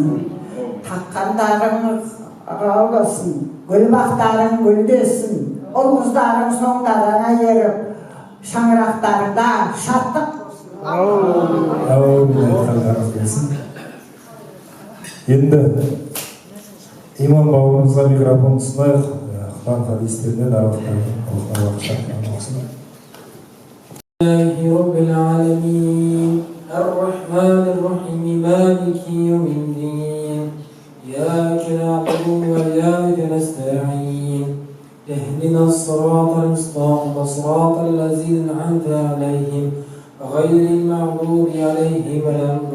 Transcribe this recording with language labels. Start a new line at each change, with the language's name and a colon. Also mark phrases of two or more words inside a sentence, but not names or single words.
Kazakh: Таққандарың болсын, гүлбақтарың гүлдесін, ұл-қыздарың соңдарыңа еріп, шаңырақтарыңда шаттық болсын. Енді иман бауырымызға микрофон ұсынайық. Құран хадистерінен аралықтардың
Arabic: الله رب العالمين الرحمن الرحيم مالك يوم الدين إياك نعبد وإياك نستعين اهدنا الصراط المستقيم صراط الذين أنعمت عليهم غير المغضوب عليهم ولا